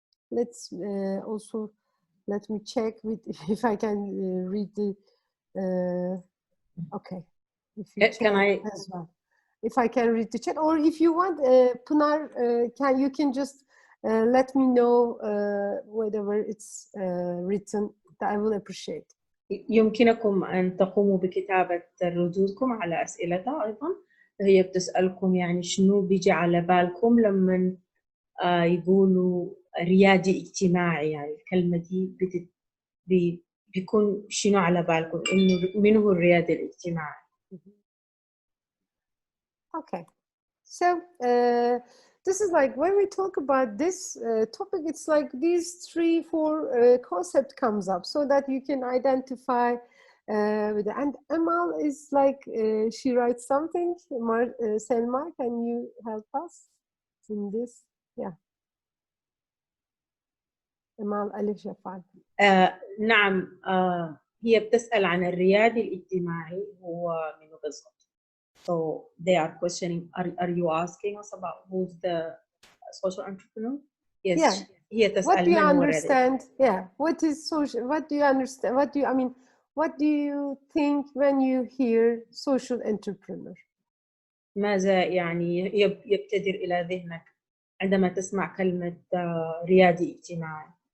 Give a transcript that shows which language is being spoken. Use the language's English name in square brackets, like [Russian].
[English] Let's also, let me check with if I can read the, okay. If you Can I? as well. If I can read the chat, or if you want, Pınar, you can just let me know whatever it's written. I will appreciate. [Arabic] يمكنكم أن تقوموا بكتابة ردودكم على أسئلتها أيضا. هي بتسألكم يعني شنو بيجي على بالكم لما يقولوا ريادي اجتماعي، يعني الكلمة دي بيكون شنو على بالكم، إنه من هو الريادي الاجتماعي؟ [English] Okay, so this is like when we talk about this topic, it's like these 3-4 concept comes up so that you can identify with it. And Amal is like she writes something. Selma, can you help us in this? Yeah. Amal ألف شفال. [Arabic] نعم، هي بتسأل عن الريادي الاجتماعي هو منو بالضبط. [English] So they are questioning, are you asking us about who's the social entrepreneur? Yes. Yeah. [Arabic] هي تسأل [English] What do you [Arabic] من هو [English] understand? Yeah. What is social? What do you understand? What do you, I mean, what do you think when you hear social entrepreneur? [Arabic] ماذا يعني يبتدر إلى ذهنك عندما تسمع كلمة ريادي اجتماعي؟